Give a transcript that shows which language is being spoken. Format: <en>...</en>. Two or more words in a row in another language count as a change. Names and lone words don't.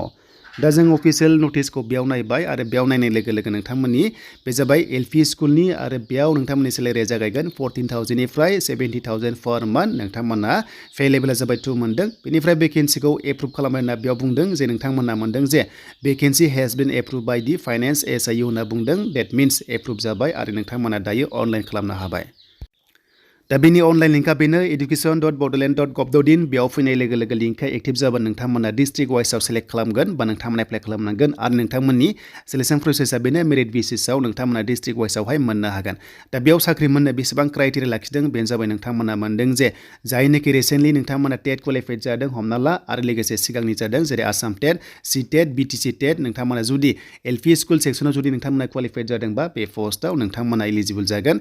<brx>दा जों</brx> <en>official noticekhou</en> <brx>बेयाव नायबाय आरो बेयाव नायनाय लोगो लोगो नोंथांमोननि बे जाबाय</brx> <en>LP schoolni</en> <brx>आरो बेयाव नोंथांमोननि सेलेरिया जागायगोन 14,000 निफ्राय 70,000</brx> <en>per month</en> <brx>नोंथांमोना</brx> <en>pay levela</en> <brx>जाबाय 2 मोनदों। बेनिफ्राय भेकेन्सिखौ एप्रुभ खालामबाय होनना बेयाव बुंदों जे नोंथांमोना मोनदों जे</brx> <en>vacancy has been approve by the finance SIU</en> <brx>होनना बुंदों</brx> <en>that means approve</en> <brx>जाबाय आरो नोंथांमोना दायो अनलाइन खालामनो हाबाय। दा बेनि अनलाइन लिंकआ बेनो education.bodoland.gov.in बेयाव फैनाय लोगो लोगो लिंकआ एक्टिभ जाबा नोंथांमोना</brx> <en>district wiseao</en> <brx>सेलेक्ट खालामगोन बा नोंथांमोना एप्लाइ खालामनांगोन आरो नोंथांमोननि</brx> <en>selection processa</en> <brx>बेनो</brx> <en>merit basisao</en> <brx>नोंथांमोना</brx> <en>district wiseaohay</en> <brx>मोननो हागोन। दा बेयाव साख्रि मोननो बेसेबां क्राइटेरिया लाखिदों बेनो जाबाय नोंथांमोना मोनदों जे जायनोखि रिसेन्टलि नोंथांमोना</brx> <en>TET qualified</en> <brx>जादों हमना ला आरो लोगोसे सिगांनि जादों जेरै आसाम टेट CTET BTCTET नोंथांमोना जुदि</brx> <en>LP school sectionao</en> <brx>जुदि नोंथांमोना क्वालिफाइड जादोंबा बे पस्टआव नोंथांमोना एलिजिबल जागोन।</brx>